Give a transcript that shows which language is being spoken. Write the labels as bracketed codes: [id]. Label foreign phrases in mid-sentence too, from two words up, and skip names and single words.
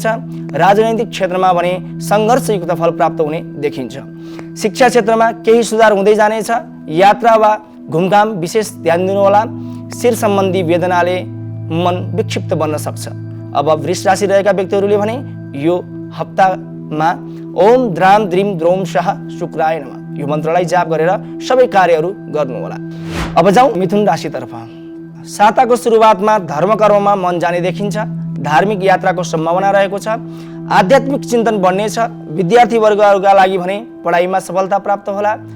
[ne] राजनैतिक क्षेत्रमा भने सङ्घर्षयुक्त फल प्राप्त हुने देखिन्छ। शिक्षा क्षेत्रमा केही सुधार हुँदै जानेछ। यात्रा वा घुमघाम विशेष ध्यान दिनुहोला। शिर सम्बन्धी वेदनाले मन विक्षिप्त बन्न सक्छ। अब वृष राशि रहेका व्यक्तिहरूले भने यो हप्तामा [sa] ओम द्राम द्रिम द्रोम शाह शुक्राय नमः [ne] यो मन्त्रलाई जाप गरेर सबै कार्यहरू गर्नुहोला। अब जाउँ मिथुन राशितर्फ। साताको सुरुवातमा धर्म कर्ममा मन जाने देखिन्छ। धार्मिक यात्राको सम्भावना रहेको छ। आध्यात्मिक चिन्तन बढ्नेछ। विद्यार्थी वर्गहरूका लागि भने पढाइमा सफलता प्राप्त होला।